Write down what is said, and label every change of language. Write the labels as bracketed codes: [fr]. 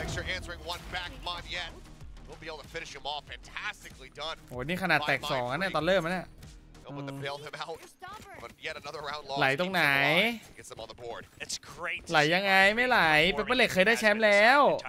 [en] Texture answering 1 back. Monyet will be able to finish him off. Fantastically done. [th] โหนี่ขนาดแตก2นะเนี่ยตอนเริ่มนะ [en] Able to bail him out, but yet another round lost. [th] ไหลตรงไหน [en] Gets them on the board. It's great. [th] ไหลยังไงไม่ไหลเปเปอร์เล็กเคยได้แชมป์แล้ว